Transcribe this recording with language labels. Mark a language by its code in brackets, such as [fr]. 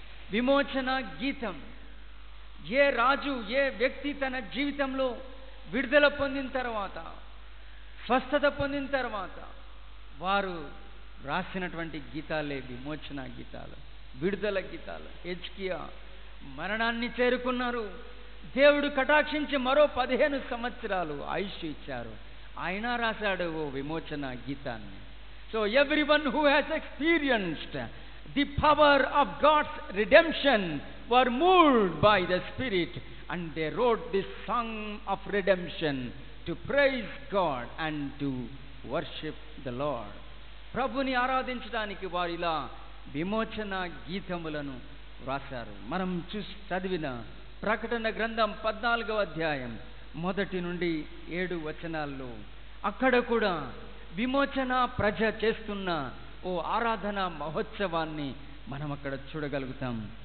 [te] విమోచన గీతం ఏ రాజు, ఏ వ్యక్తి తన జీవితంలో విడుదల పొందిన తర్వాత, స్వస్థత పొందిన తర్వాత వారు రాసినటువంటి గీతాలే విమోచన గీతాలు, విడుదల గీతాలు. హెజ్కియా మరణాన్ని చేరుకున్నారు. దేవుడు కటాక్షించి మరో 15 సంవత్సరాలు ఆయుష్ ఇచ్చారు. ఆయన రాశాడు ఓ విమోచన గీతాన్ని. [en] So everyone who has experienced the power of God's redemption were moved by the Spirit and they wrote this song of redemption to praise God and to worship the Lord. [te] ప్రభుని ఆరాధించడానికి వారు ఇలా విమోచన గీతములను వ్రాశారు. మనం చదివిన ప్రకటన గ్రంథం 14వ అధ్యాయం 1 నుండి 7 వచనాల్లో అక్కడ కూడా విమోచన ప్రజ చేస్తున్న ఓ ఆరాధన మహోత్సవాన్ని మనం అక్కడ చూడగలుగుతాం.